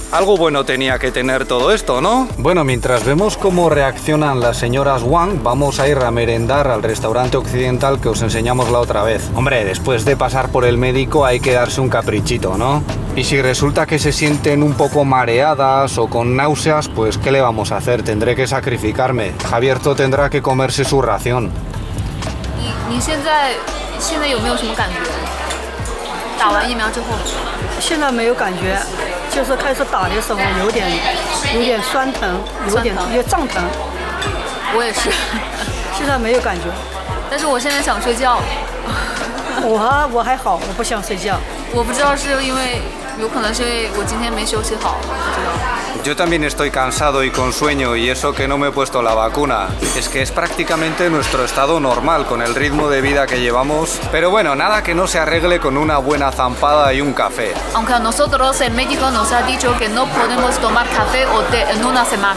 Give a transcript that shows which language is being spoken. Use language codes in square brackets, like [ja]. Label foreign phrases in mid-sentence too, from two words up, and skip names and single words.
[es] Algo bueno tenía que tener todo esto, ¿no? Bueno, mientras vemos cómo reaccionan las señoras Wang, vamos a ir a merendar al restaurante occidental que os enseñamos la otra vez. Hombre, después de pasar por el médico hay que darse un caprichito, ¿no? Y si resulta que se sienten un poco mareadas o con náuseas, pues ¿qué le vamos a hacer? Tendré que sacrificarme. Javierto tendrá que comerse su ración. [zh] 你现在有没有什么感觉？打完疫苗之后，现在没有感觉，就是开始打的时候有点酸疼，有点胀疼。我也是，现在没有感觉。但是我现在想睡觉。我还好，我不想睡觉。我不知道是因为，有可能是因为我今天没休息好，不知道。 [es] Yo también estoy cansado y con sueño y eso que no me he puesto la vacuna. Es que es prácticamente nuestro estado normal con el ritmo de vida que llevamos. Pero bueno, nada que no se arregle con una buena zampada y un café. Aunque a nosotros en México nos ha dicho que no podemos tomar café o té en una semana.